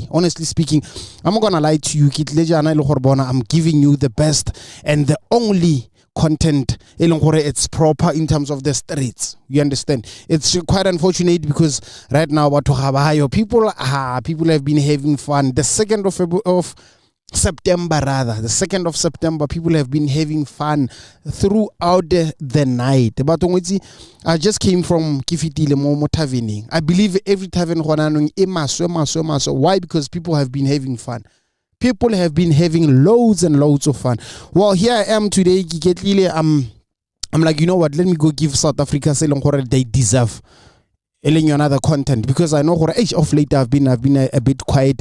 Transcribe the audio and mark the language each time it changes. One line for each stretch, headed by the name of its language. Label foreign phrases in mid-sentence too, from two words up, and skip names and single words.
English: Honestly speaking, I'm not gonna lie to you,
Tswana: ke tle jana le gore bona
English: I'm giving you the best and the only content it's proper in terms of the streets. You understand? It's quite unfortunate because right now people have been having fun. The 2nd of September, people have been having fun throughout the night. But I just came from Kifitile mo taverning. I believe every tavern why? Because people have been having fun. People have been having loads and loads of fun. Well, here I am today. I'm like, you know what? Let me go give South Africa they deserve another content because I know of late I've been a bit quiet.